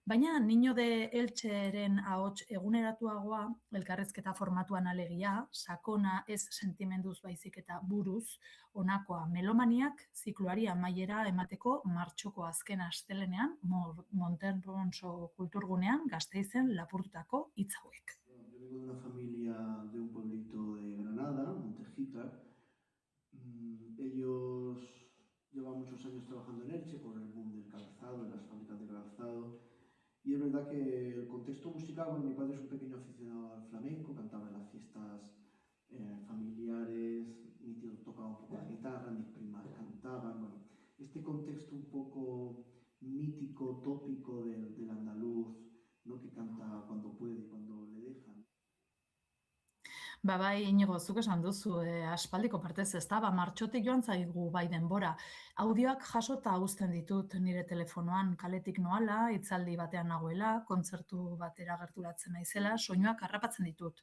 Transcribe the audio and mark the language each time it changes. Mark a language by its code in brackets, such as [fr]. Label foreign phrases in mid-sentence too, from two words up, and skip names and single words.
[eu] Baina Niño de Elcheren ahots eguneratuagoa, elkarrezketa formatuan alegia, sakona ez sentimenduz baizik eta buruz, honakoa melomaniak zikloari amaiera emateko martxoko azken astelenean Monterronso kulturgunean Gasteizen lapurtutako hitz hauek. [es] Yo vengo de una familia de un pueblito de Granada, Montegitar. Ellos llevan muchos años trabajando en Elche por el boom del calzado, en las fábricas de calzado. Y es verdad que el contexto musical, bueno, mi padre es un pequeño aficionado al flamenco, cantaba en las fiestas familiares, mi tío tocaba un poco la guitarra, mis primas cantaban, bueno, este contexto un poco mítico, tópico del andaluz, ¿no? Que canta cuando puede y cuando le dejan. [eu] Bai, Inigo, zuk esan duzu, aspaldiko partez ez da, martxotik joan zaigu bai denbora. Audioak jasota uzten ditut nire telefonoan, kaletik noala, hitzaldi batean nagoela, kontzertu batera gerturatzen naizela, soinuak harrapatzen ditut.